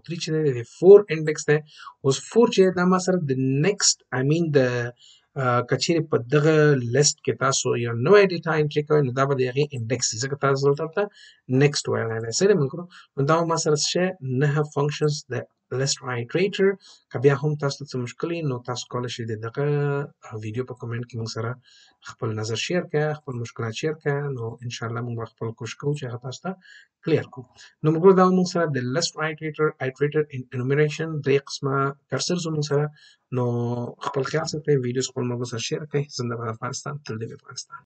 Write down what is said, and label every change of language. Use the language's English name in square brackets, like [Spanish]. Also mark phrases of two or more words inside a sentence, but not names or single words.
[Pashto] 3 چې دی د 4 انډیکس دی اوس 4 چې دا ما سره د نیکسټ [English] I mean [Pashto] د کچېرې په دغه لیست کې تاسو یو نوی [English] data entry [Pashto] کوئ نو دا به د هغې انډیکس وي ځکه تاسو دلته ورته نیکسټ ویلی دی صحیح دی ملګرو نو دا ما سره څه شی 9 فنکشنز د [English] list iterator [Pashto] که بیا هم تاسو ته څه مشکل وي نو تاسو کولی شئ د دغه ویډیو په کمنټ کې موږ سره خپل نظر شیر کړه خپل مشکلات شیر کړه نو انشاءالله موږ به خپل کوشش کوو چې هغه تاسو ته کلیر کړو نو ملګرو دا موږ سره د [English] list iterator enumeration [Pashto] درې قسمه کرسرز موږ سره نو خپل خیال ساتئ ویډیوز خپل ملګرو سره شیر کړئ زنده باد افغانستان تل دې وي افغانستان